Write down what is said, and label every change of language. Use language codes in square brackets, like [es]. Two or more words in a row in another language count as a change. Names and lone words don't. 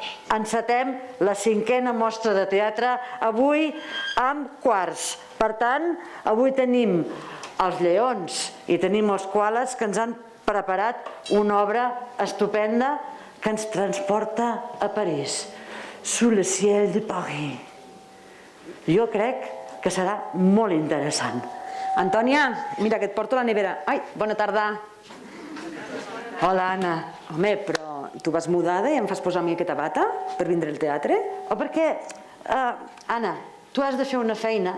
[ca] encetem la 5a mostra de teatre avui amb quarts. Per tant, avui tenim els lleons i tenim els koalas que ens han preparat una obra estupenda que ens transporta a París. Sous le ciel de Paris. Jo crec que serà molt interessant. Antònia, mira que et porto la nevera. Ai, bona tarda. Hola, Anna. Home, però tu vas mudada i em fas posar a mi aquesta bata per vindre al teatre? O perquè, Anna, tu has de fer una feina.